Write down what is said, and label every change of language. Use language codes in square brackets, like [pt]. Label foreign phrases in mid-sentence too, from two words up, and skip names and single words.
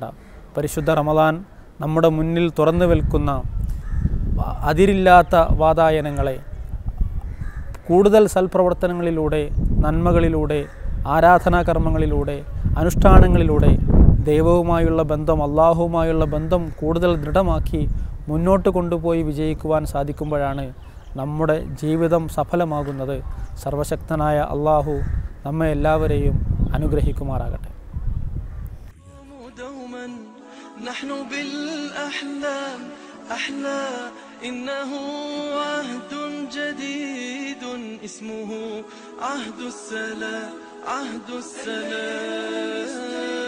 [ml] പരിശുദ്ധ റമദാൻ നമ്മുടെ മുന്നിൽ തുറന്നു നിൽക്കുന്ന അതിരില്ലാത്ത വാതായനങ്ങളെ കൂടുതൽ സൽപ്രവർത്തനങ്ങളിലൂടെ നന്മകളിലൂടെ ആരാധനാകർമ്മങ്ങളിലൂടെ അനുഷ്ഠാനങ്ങളിലൂടെ ദൈവവുമായുള്ള ബന്ധം അള്ളാഹുവുമായുള്ള ബന്ധം കൂടുതൽ ദൃഢമാക്കി മുന്നോട്ട് കൊണ്ടുപോയി വിജയിക്കുവാൻ സാധിക്കുമ്പോഴാണ് നമ്മുടെ ജീവിതം സഫലമാകുന്നത്. സർവശക്തനായ അള്ളാഹു നമ്മെ എല്ലാവരെയും അനുഗ്രഹിക്കുമാറാകട്ടെ. [ar] نحن بالأحلام أحلى إنه عهد جديد اسمه عهد السلام عهد السلام